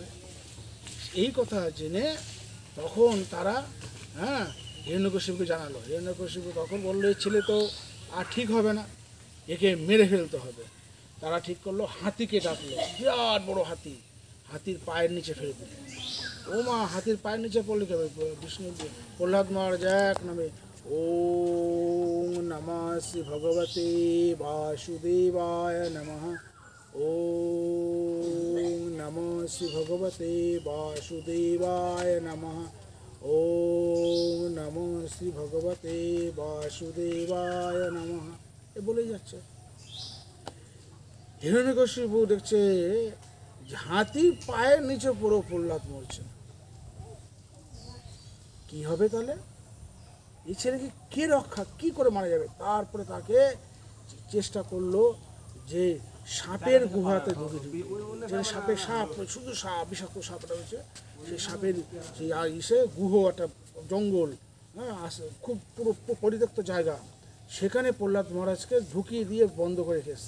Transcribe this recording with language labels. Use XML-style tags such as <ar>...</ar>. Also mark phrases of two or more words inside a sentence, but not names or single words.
<bn>এই কথা জেনে তখন তারা, হ্যাঁ, হিরণ্যকশিপুকে জানালো। হিরণ্যকশিপু তখন বললো এই ছেলে তো আর ঠিক হবে না, একে মেরে ফেলতে হবে। তারা ঠিক করলো, হাতিকে ডাকলো, বিরাট বড় হাতি, হাতির পায়ের নিচে ফেলে দিল। ও মা, হাতির পায়ের নিচে পড়লে কি হবে? বিষ্ণু প্রহ্লাদ মহারাজ এক নামে</bn> <sa>ওম নমঃ শ্রী ভগবতে বাসুদেবায় নমঃ, ওম নমঃ শ্রী ভগবতে বাসুদেবায় নমঃ, ওম নমঃ শ্রী ভগবতে বাসুদেবায় নমঃ,</sa> <bn>এ বলেই যাচ্ছে। হিরণ্যকশিপু দেখছে হাতির পায়ের নিচে পুরো প্রহ্লাদ মরছে। কি হবে তাহলে? এই ছেলেকে কে রক্ষা, কি করে মারা যাবে? তারপরে তাকে চেষ্টা করলো যে সাপের গুহাতে ঢুকে যে সাপের, সাপ শুধু সাপ, বিষাক্ত সাপটা হচ্ছে, সেই সাপের সেই ইসে গুহ, একটা জঙ্গল, হ্যাঁ, খুব পুরো পরিত্যক্ত জায়গা, সেখানে প্রহ্লাদ মহারাজকে ঢুকিয়ে দিয়ে বন্ধ করে রেখে এসছে।</bn>